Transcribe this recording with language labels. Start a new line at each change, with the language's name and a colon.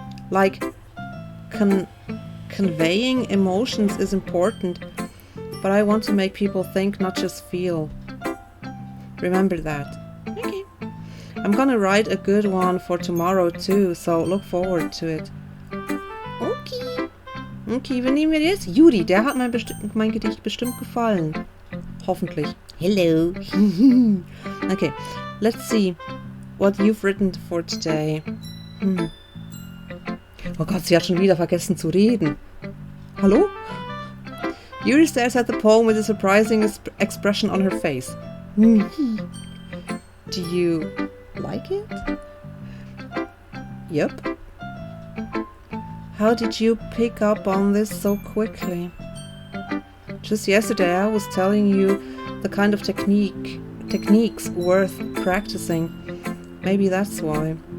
English: Like, conveying emotions is important, but I want to make people think, not just feel. Remember that. Okay. I'm gonna write a good one for tomorrow too, so look forward to it. Okay.
German: Okay, wen nehmen wir jetzt? Judy, der hat mein Gedicht bestimmt gefallen. Hoffentlich.
English: Hello. Okay, let's see what you've written for today.
German: Oh Gott, sie hat schon wieder vergessen zu reden. Hallo?
English: Yuri stares at the poem with a surprising expression on her face. Do you like it? Yep. How did you pick up on this so quickly? Just yesterday I was telling you the kind of techniques worth practicing. Maybe that's why.